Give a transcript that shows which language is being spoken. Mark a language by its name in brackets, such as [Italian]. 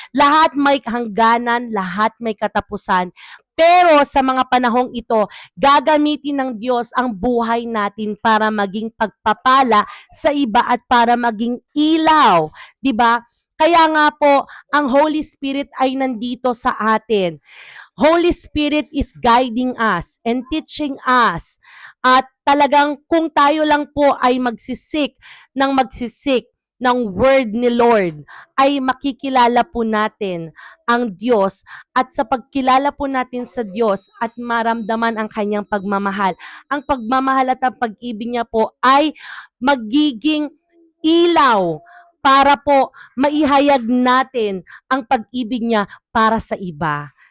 [Filipino] Lahat may hangganan, lahat may katapusan. Pero sa mga panahong ito, gagamitin ng Diyos ang buhay natin para maging pagpapala sa iba at para maging ilaw, 'di ba? Kaya nga po, ang Holy Spirit ay nandito sa atin. [English] Holy Spirit is guiding us and teaching us. [Filipino] At talagang kung tayo lang po ay magsisik ng word ni Lord, ay makikilala po natin ang Diyos. At sa pagkilala po natin sa Diyos at maramdaman ang kanyang pagmamahal, ang pagmamahal at ang pag-ibig niya po ay magiging ilaw para po maihayag natin ang pag-ibig niya para sa iba.